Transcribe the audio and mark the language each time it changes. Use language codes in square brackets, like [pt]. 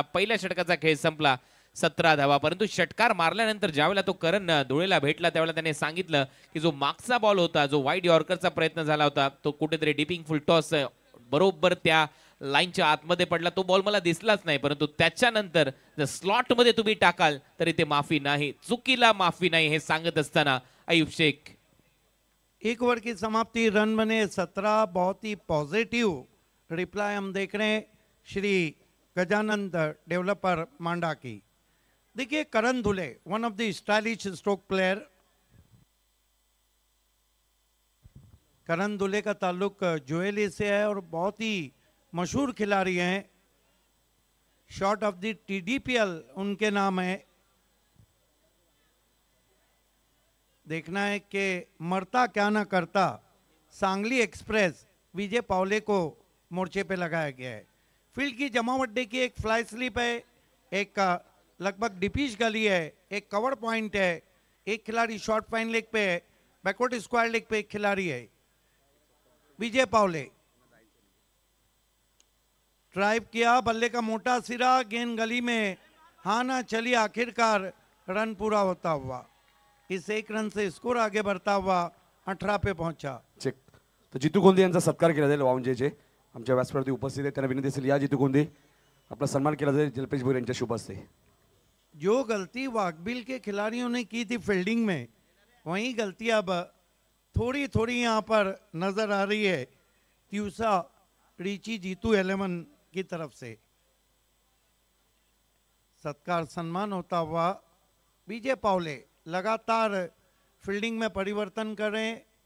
[mr] पहिल्या षटकाचा खेळ संपला 17 धावा. परंतु षटकार मारल्यानंतर ज्यावेळेला तो करण धुळेला भेटला त्यावेळेला त्याने सांगितलं की जो मागचा बॉल होता, जो वाईड यॉर्करचा प्रयत्न झाला होता, तो कुठेतरी डिपिंग फुल टॉस बरोबर त्या लाईनच्या आतमध्ये पडला. तो बॉल मला दिसलाच नाही, परंतु त्याच्यानंतर जर स्लॉट मध्ये तुम्ही टाकाल तरी ते माफी नाही, चुकीला माफी नाही, हे सांगत असताना अय्यूब शेख. [hi] एक ओवर की समाप्ति, रन बने 17. बहुत ही पॉजिटिव रिप्लाई हम देख रहे हैं श्री गजानंद डेवलपर मांडा की. [en] देखिए Karan Dhule, one of the stylish stroke player. [hi] करण धुले का ताल्लुक जोएली से है और बहुत ही मशहूर खिलाड़ी हैं. शॉर्ट ऑफ द TDPL उनके नाम है. देखना है कि मरता क्या ना करता सांगली एक्सप्रेस विजय पावले को मोर्चे पे लगाया गया है. फील्ड की जमावट की एक फ्लाई स्लिप है, एक लगभग डिपिश गली है, एक कवर पॉइंट है, एक खिलाड़ी शॉर्ट फाइन लेग पे है, बैकवर्ड स्क्वायर लेग पे एक खिलाड़ी है. विजय पावले ड्राइव किया, बल्ले का मोटा सिरा, गेंद गली में, हाँ ना चली, आखिरकार रन पूरा होता हुआ. इस एक रन से स्कोर आगे बढ़ता हुआ 18 पे पहुंचा. [en] Check. [mr] तर जितू गोंदे यांचा सत्कार केला जाईल वावंजेचे आमच्या व्यासपीठावरती उपस्थित आहेत. त्यांना विनंती असेल या जितू गोंदे आपला सन्मान केला जाईल जलपेश भोईर यांच्या शुभ हस्ते. [hi] जो गलती वाकबिल के खिलाड़ियों ने की थी फील्डिंग में, वही गलती अब थोड़ी थोड़ी यहाँ पर नजर आ रही है त्यूसा रीची जीतू 11 की तरफ से. सत्कार सम्मान होता हुआ विजय पावले लगातार फील्डिंग में परिवर्तन कर रहे हैं.